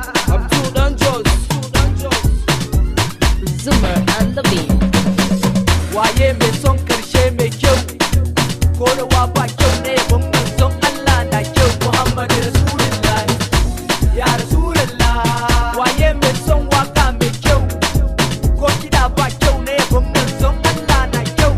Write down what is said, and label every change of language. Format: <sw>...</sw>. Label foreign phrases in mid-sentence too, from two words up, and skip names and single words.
<ha>Abdul Dan Jos. Zuma and the Beat. Waye mai son karshe mai kyau? Ko rawa ba kyau ne, ban manzon Allah na kyau.</ha> <ar>Muhammad Rasulullah. Ya Rasulullah.</ar> <ha>Waye mai son waka mai kyau? Ko kiɗa ba kyau ne, ban manzon Allah na kyau.</ha>